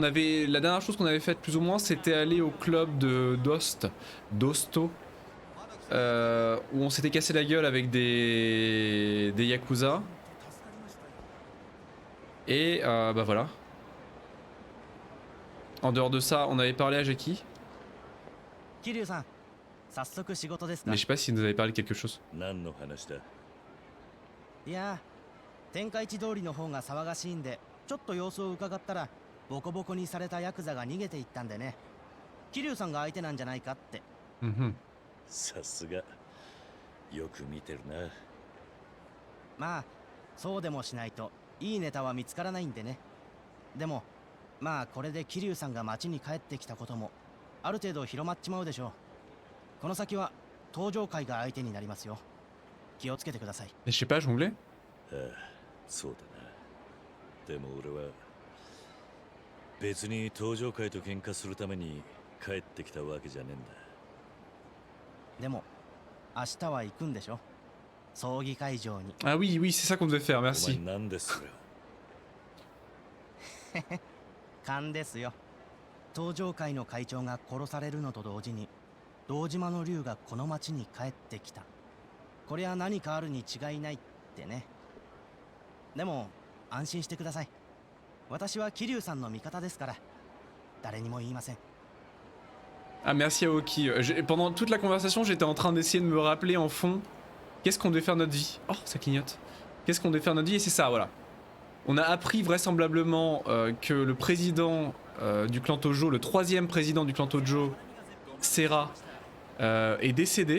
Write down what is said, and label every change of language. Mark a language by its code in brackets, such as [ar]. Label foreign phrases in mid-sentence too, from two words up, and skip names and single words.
[fr] La dernière chose qu'on avait faite plus ou moins c'était aller au club de d'Osto, où on s'était cassé la gueule avec des Yakuza. Et bah voilà. En dehors de ça, on avait parlé à Jackie. Mais je sais pas s'il nous avait parlé de quelque chose. [ja] いや、天下一通りの方が騒がしいんで、ちょっと様子を伺ったら、ボコボコにされたヤクザが逃げていったんでね。桐生さんが相手なんじゃないかって。さすが。よく見てるな。まあ、そうでもしないといいネタは見つからないんでね。でも、まあこれで桐生さんが町に帰ってきたこともある程度広まっちまうでしょう。この先は登場会が相手になりますよ。気をつけてください。 [fr] Je sais pas jongler. [ja] ああ、そうだな。でも俺は別に登場会と喧嘩するために帰ってきたわけじゃねえんだ。でも明日は行くんでしょ、葬儀会場に。 [fr] Ah oui, oui, c'est ça qu'on devait faire, merci. [ja] お前なんですよ。勘ですよ。登場会の会長が殺されるのと同時に堂島の竜がこの町に帰ってきた。これは何かあるに違いないってね。でも安心してください。私は桐生さんの味方ですから誰にも言いません。 [fr] Ah merci Aoki. Pendant toute la conversation j'étais en train d'essayer de me rappeler en fond qu'est-ce qu'on devait faire de notre vie. Oh ça clignote. Qu'est-ce qu'on devait faire de notre vie et c'est ça voilà. On a appris vraisemblablement que le président du clan Tojo, le troisième président du clan Tojo, Serra, est décédé.